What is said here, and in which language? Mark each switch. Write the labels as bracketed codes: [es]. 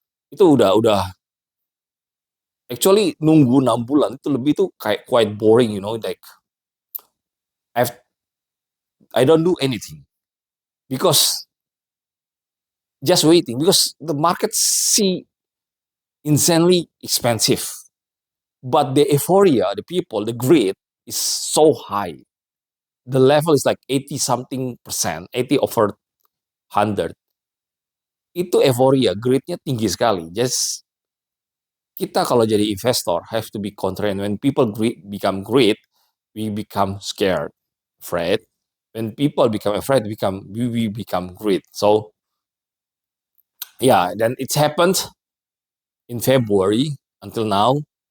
[id] Itu udah [en] actually [id] nunggu 6 bulan itu lebih tuh kayak [en] quite boring, you know, like I don't do anything because just waiting, because the market see insanely expensive, but the euphoria, the people, the greed is so high. The level is like 80 something percent, 80 over 100. [id] Itu euforia, greednya tinggi sekali. [en] Just [id] kita kalau jadi [en] investor have to be contrarian. When people become greed, we become scared, afraid. When people become afraid, we become greed. So yeah, then it's happened in February until now.